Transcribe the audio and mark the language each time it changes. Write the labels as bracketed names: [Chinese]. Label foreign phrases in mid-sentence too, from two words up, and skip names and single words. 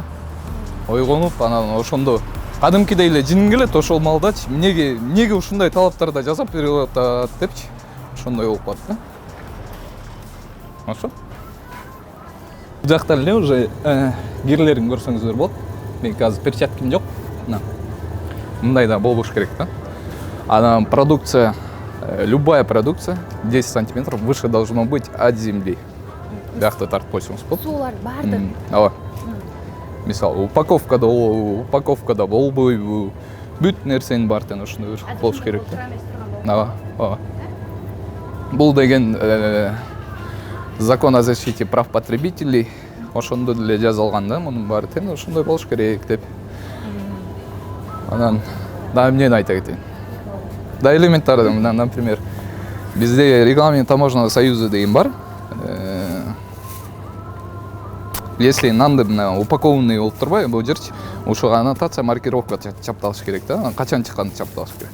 [Kyrgyz] Ойгонуп, анан ошондо кадимкидей эле жиниң келет, ошол маалдачы эмнеге ушундай талаптарда жасап берип атат депчи, ошондой болуп калат да. Ошо. Бул жакта эле уже кирлерин көрсөңүздөр болот. Мен азыр перчаткам жок. Мындай да болуш керек да. Анан продукция, [Russian] любая продукция 10 сантиметров выше должно быть от земли. [Kyrgyz] Бияқта тартып койсоңуз болот. Суулар бардык. Ооба. Мисалы, упаковкада болбойбу. Бүт нерсенин баардыгын ошондой болуш керек да. Ооба. Бул деген [Russian] закон о защите прав потребителей. [Kyrgyz] Ошондо деле жазылган да, мунун баары тең ошондой болуш керек деп. Анан да эмнени айта кетейин. [Russian] Да элементарный, например, bizde регламент таможенного союза [Kyrgyz] деген бар. Если нанды упакованный болуп турбайбы, бул жерчи ошого аннотация, маркировка чапталыш керек да, качан чыкканын чапталыш керек.